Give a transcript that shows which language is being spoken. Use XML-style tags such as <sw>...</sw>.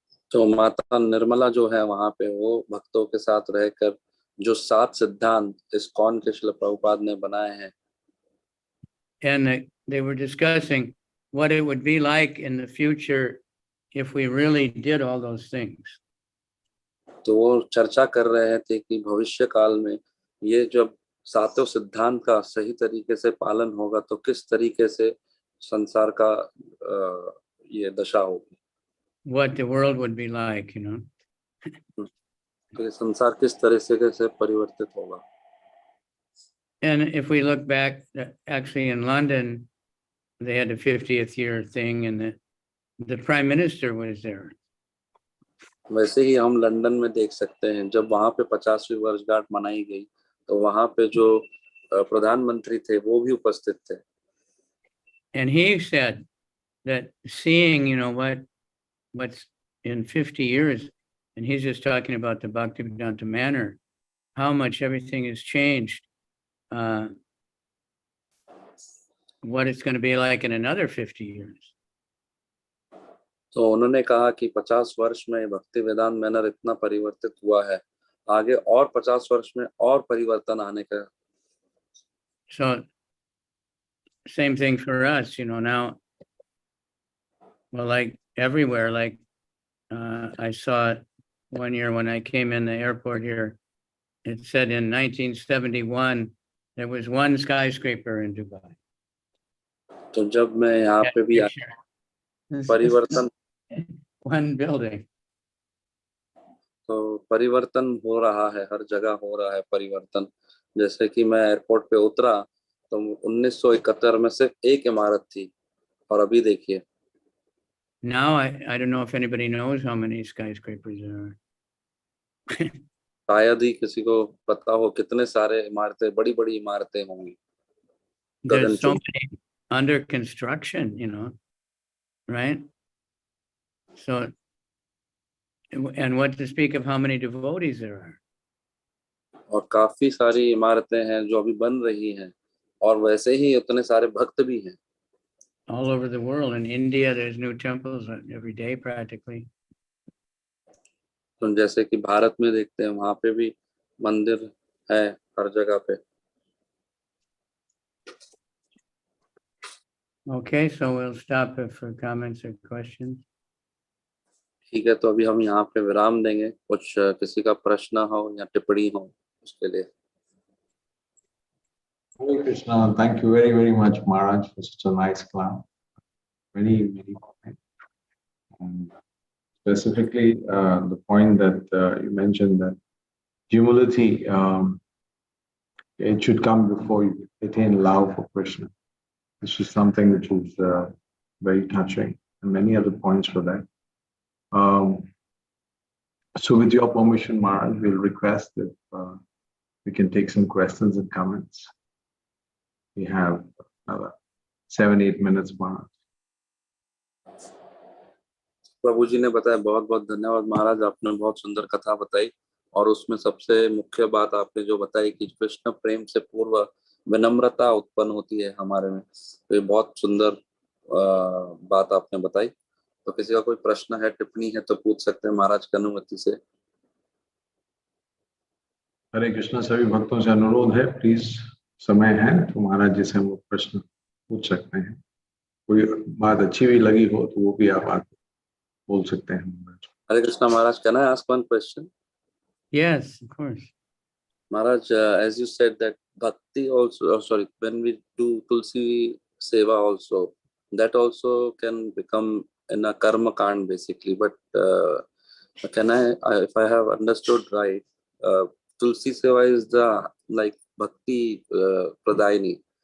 <hi>तो माता निर्मला जो है वहाँ पे वो भक्तों के साथ रहकर जो 7 सिद्धांत ISKCON के श्रील प्रभुपाद ने बनाए हैं।</hi> <en>And they were discussing what it would be like in the future if we really did all those things.</en> <hi>तो वो चर्चा कर रहे थे कि भविष्य काल में ये जब 7 सिद्धांत का सही तरीके से पालन होगा तो किस तरीके से संसार का ये दशा होगी।</hi> <en>What the world would be like,</en> <hi>तो संसार किस तरह से कैसे परिवर्तित होगा।</hi> <en>And if we look back, actually in London, they had the 50th year thing and the prime minister was there.</en> <hi>वैसे ही हम लंदन में देख सकते हैं जब वहाँ पे 50वीं वर्षगांठ मनाई गई तो वहाँ पे जो प्रधानमंत्री थे वो भी उपस्थित थे।</hi> <en>And he said that seeing, what's in 50 years, and he's just talking about the Bhaktivedanta manner, how much everything has changed, what it's going to be like in another 50 years.</en> <hi>तो उन्होंने कहा कि 50 वर्ष में भक्ति वेदांत मैनर इतना परिवर्तित हुआ है, आगे और 50 वर्ष में और परिवर्तन आने का।</hi> <en>So same thing for us, now, well, like everywhere, like I saw one year when I came in the airport here, it said in 1971 there was one skyscraper in Dubai.</en> <hi>तो जब मैं यहाँ पे भी परिवर्तन</hi> <en>one building.</en> <hi>तो परिवर्तन हो रहा है, हर जगह हो रहा है परिवर्तन। जैसे कि मैं एयरपोर्ट पे उतरा तो 1971 में सिर्फ एक इमारत थी और अभी देखिए।</hi> <en>Now I don't know if anybody knows how many skyscrapers there are.</en> <hi>शायद ही किसी को पता हो कितने सारे इमारतें, बड़ी बड़ी इमारतें होंगी।</hi> <en>There's so many under construction, right? So, and what to speak of how many devotees there are.</en> <hi>और काफी सारी इमारतें हैं जो अभी बन रही हैं और वैसे ही उतने सारे भक्त भी हैं।</hi> <en>All over the world. In India, there's new temples every day practically.</en> <hi>तो जैसे कि भारत में देखते हैं वहां पे भी मंदिर है हर जगह पे।</hi> <en>Okay, so we'll stop for comments or questions.</en> <hi>ठीक है, तो अभी हम यहाँ पे विराम देंगे, कुछ किसी का प्रश्न हो या टिप्पणी हो उसके लिए।</hi> <en>Hare Krishna, thank you very, very much, Maharaj, for such a nice class. Very, very fine. And specifically, the point that you mentioned, that humility, it should come before you attain love for Krishna. This is something which is very touching, and many other points for that. So with your permission, Maharaj, we'll request if we can take some questions and comments. We have 7-8 minutes, Maharaj.</en> <hi>प्रभु जी ने बताया, बहुत बहुत धन्यवाद महाराज, आपने बहुत सुंदर कथा बताई और उसमें सबसे मुख्य बात आपने जो बताई कि कृष्ण प्रेम से पूर्व विनम्रता उत्पन्न होती है हमारे में, तो ये बहुत सुंदर बात आपने बताई। तो किसी का कोई प्रश्न है, टिप्पणी है तो पूछ सकते हैं महाराज की अनुमति से। हरे कृष्णा, सभी भक्तों से अनुरोध है, प्लीज समय है तो महाराज जी से हम लोग प्रश्न पूछ सकते हैं। कोई बात अच्छी भी लगी हो तो वो भी आप बोल सकते हैं।</hi> <en>Hare Krishna Maharaj, can I ask one question? Yes, of course. Maharaj, as you said that bhakti also, when we do tulsi seva also, that also can become in a karma kand basically. But can if I have understood right, tulsi seva is the like bhakti pradayini.</en>